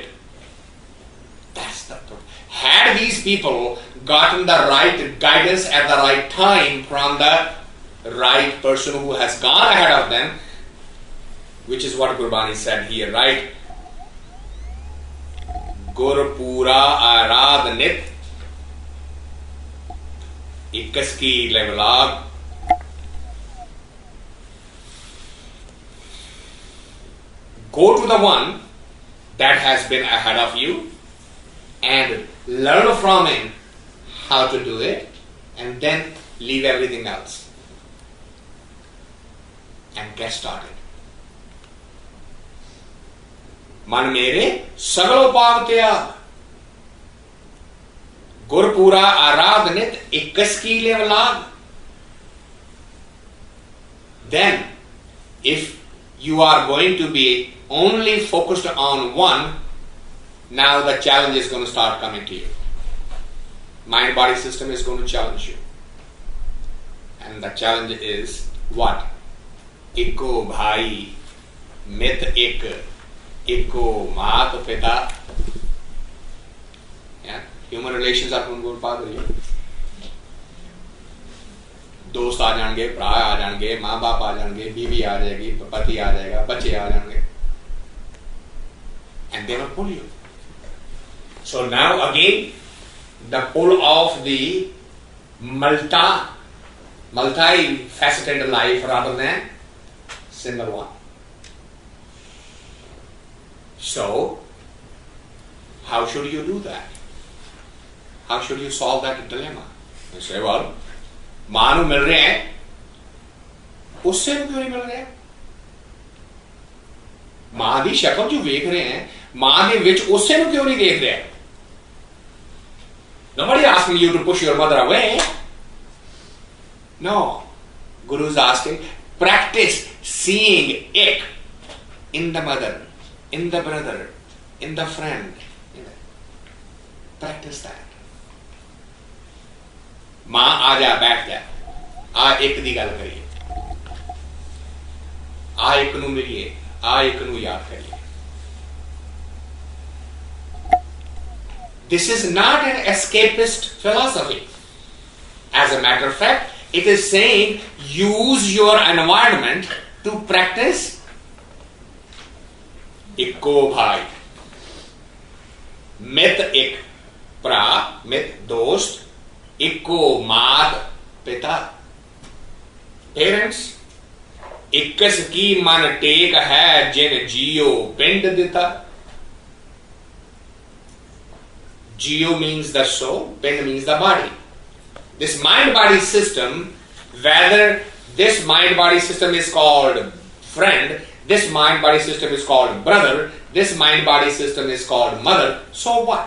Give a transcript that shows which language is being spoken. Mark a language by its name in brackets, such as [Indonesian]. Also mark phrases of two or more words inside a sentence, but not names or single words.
[English] That's the problem. Had these people gotten the right guidance at the right time from the right person who has gone ahead of them, which is what Gurbani said here, right? [Punjabi] ਗੁਰ ਪੂਰਾ ਆਰਾਧ ਨਿਤ ਇਕਸ ਕੀ ਲਿਵਲਾਗ. [English] Go to the one that has been ahead of you and learn from him how to do it, and then leave everything else and get started. [Punjabi] ਮਨ ਮੇਰੇ ਸਗਲ ਪਾਪ ਤਿਆਗ ਗੁਰਪੂਰਾ ਆਰਾਧ ਨਿਤ ਇਕਸ ਕੀ ਲਿਵਲਾਗ. [English] Then, if you are going to be only focused on one, now the challenge is going to start coming to you. Mind-body system is going to challenge you. And the challenge is what? [Punjabi] ਇਕੋ ਭਾਈ, ਮਿਤ ਏਕ, ਇਕੋ ਮਾਤ ਪਿਤਾ. [English] Yeah? Human relations are going to go further. [Hindi] दोस्त आ जाएंगे, भरा आ जाएंगे, माँ बाप आ जाएंगे, बीवी आ जाएगी, पति आ जाएगा, बच्चे आ जाएंगे, [English] and they will pull you. So now again, the pull of the multi-faceted life rather than single one. So, how should you do that? How should you solve that dilemma? You say, well, [Hindi] मां नू मिल रहे हैं, उससे भी क्यों नहीं मिल रहे? [Punjabi] ਮਾਂ ਦੀ ਸ਼ਕਲ ਜੋ ਵੇਖ ਰਹੇ ਹੈ ਮਾਂ ਦੇ ਵਿੱਚ ਉਸੇ ਨੂੰ ਕਿਉਂ ਨਹੀਂ ਦੇਖ ਰਿਹਾ? [English] Nobody asking you to push your mother away. No. Guru is asking, practice seeing ik in the mother, in the brother, in the friend. Practice that. [Punjabi] ਮਾਂ ਆ ਜਾ ਬੈਠ ਜਾ ਆ ਏਕ ਦੀ ਗਲ ਕਰੀਏ ਆ ਏਕ ਨੂ ਮਿਲੀਏ ਆ ਏਕ ਨੂ ਯਾਦ ਕਰੀਏ. [English] This is not an escapist philosophy. As a matter of fact, it is saying use your environment to practice [Punjabi] ਇਕੋ ਭਾਈ. ਮਿਤ ਇਕ ਪਰਾ, ਮਿਤ ਦੋਸਤ, ਇਕੋ ਮਾਤ ਪਿਤਾ. [English] Parents, [Punjabi] ਇਕਸ ਕੀ ਮਨ ਟੇਕ ਹੈ ਜਿਨ ਜੀਓ ਪਿੰਡ ਦਿਤਾ. [English] Geo means the soul, Pind means the body. This mind-body system, whether this mind-body system is called friend, this mind-body system is called brother, this mind-body system is called mother, so what?